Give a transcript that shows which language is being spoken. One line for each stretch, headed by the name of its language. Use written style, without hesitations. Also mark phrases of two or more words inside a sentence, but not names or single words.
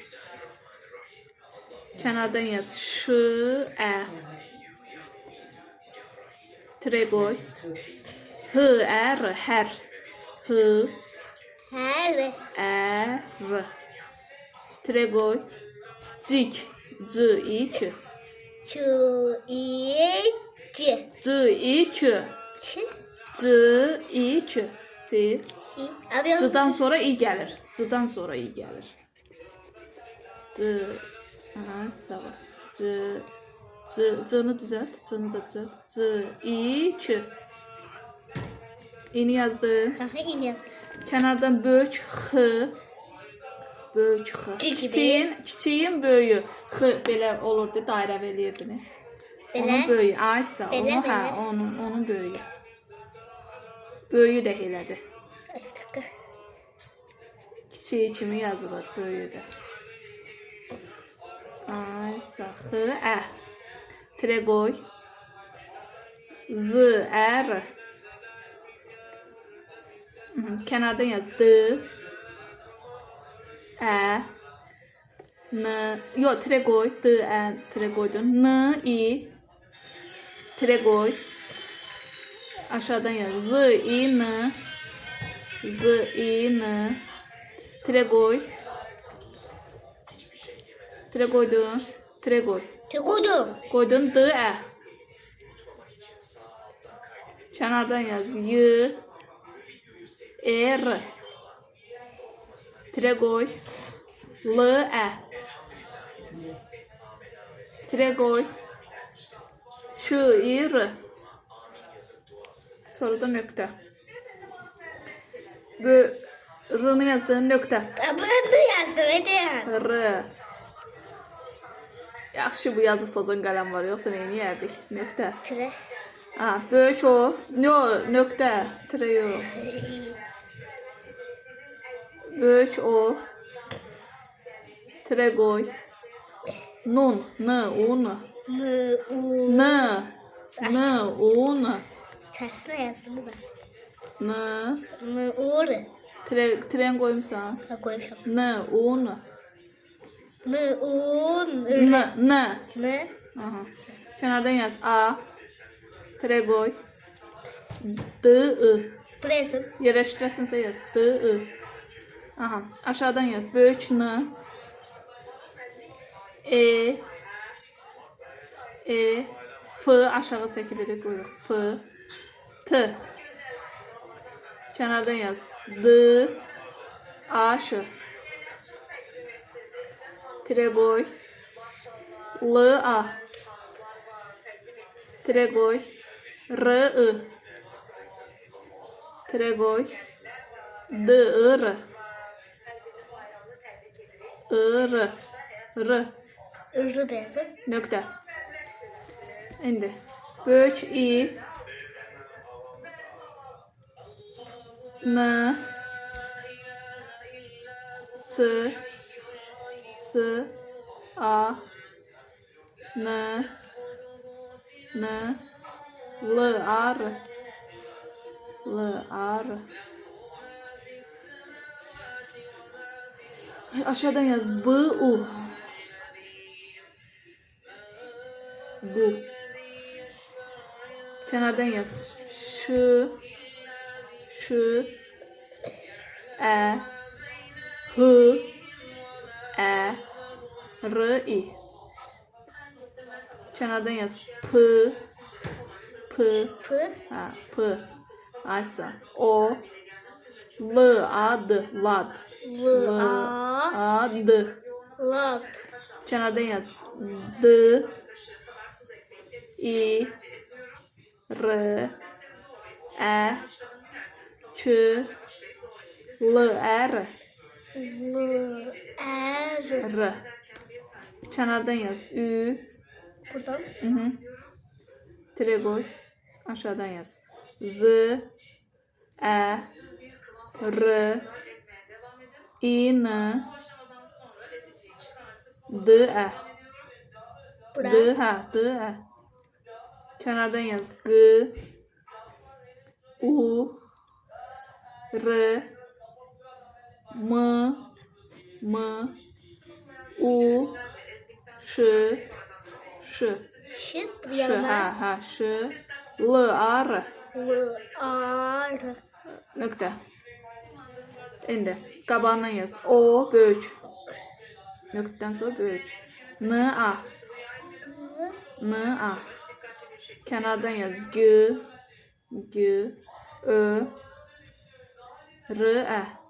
Turkish: Kenardan yaz. Ş. E. Tire koy. H. E. R. Her. H. Her. E. R. Tire koy. Cik. C. İ. K. Çı. İ. C. C. İ. K. Ç. C. İ. K. Sil. İ. Abi C'dan sonra i gelir. C'dan sonra i gelir. C. Aha, sağ ol. C'ni düzelt. C'ni da düzelt. C. İ. K. İni yazdım. Aha yine.
Azerbaijani: Kenardan böyük X. Böyük X. Kiçiyin böyüyü. X belə olurdu, dairə verirdi. Belə. Onun böyüyü. Aysa, Belə, onu hə, belə. onun böyüyü. Böyüyü də elədi.
Turkish: Ay bir dakika.
Azerbaijani: Kiçiyi kimi yazılır böyüyü də. Aysa, X, Ə. Tire qoy. Z, Ə, R.
Turkish: Kenardan yaz. D. Ə. N. Yok, tire koy. D, Ə. Tire koydun. N, I. Tire koy. Aşağıdan yaz. Z, I, N. Z, I, N. Tire koy. Tire koydun. Tire koy. Koydum. Koydun. D, Ə. Kenardan yaz. Y. E, R. Tire koy. L, E. Tire koy. Ş, I,
Azerbaijani: R. Sonra da nöqtə. R-ni yazdın, nöqtə.
Turkish: Ben de yazdım hadi. R.
Azerbaijani: Yaxşı, bu yazıb pozan qələm var, yoxsa neyini yerdik? Nöqtə. Tire. Ha, böyük o. Nöqtə. Tire yox. Böyük o.
Turkish: Tire koy. Nun. N. Un. M. U. N. N. Un. Tersine yazdım ben. N. M. U. R.
Azerbaijani: Tren koymuşsan. Ha koymuşum. N. Un. M. U. N. R. N. M.
Turkish: Aha. Kenardan yaz. A. Tire koy. D. I. Burası. Yerleştiresinse yaz. D. I. Aha. Aşağıdan yaz. Böyük N. E. E. F.
Azerbaijani: Aşağı çəkilərək qoyuruq.
Turkish: F. T. Kenardan yaz. D. A. Ş. Tire koy. L. A. Tire koy. R. I. Tire koy. D. I. R. I. R. R. Irlı da yazdım.
Azerbaijani: Nöqtə. İndi. Böyük I. N. S. S. A. N. N. L. A. R. L. A.
Turkish: R. Aşağıdan yaz. B. U. Bu. Kenardan yaz. Ş. Ş. E. H. E. R. I. Kenardan yaz. P. P. P. Ha, P. Aysa. O. L. A. D. Lad. L. A. A. D. Lat. Kenardan yaz. D. I. R. E. Ç. L. R. L. R. R. Kenardan yaz. Ü. Buradan. Hı. Tire koy. Aşağıdan yaz. Z. E. R. İ. N. D. E. Bura. D. Ha. D. E. Kenardan yaz. G. U, R, M, U, Ş, Ş, Şit bir Ş, yana. ha, Ş, L, A, R. L, A, R.
Azerbaijani: Nöqtə. İndi qabağından yaz. O böyük. Nöqtədən sonra böyük. N, A. N, A. Kənardan yaz. G, Ö, R, Ə.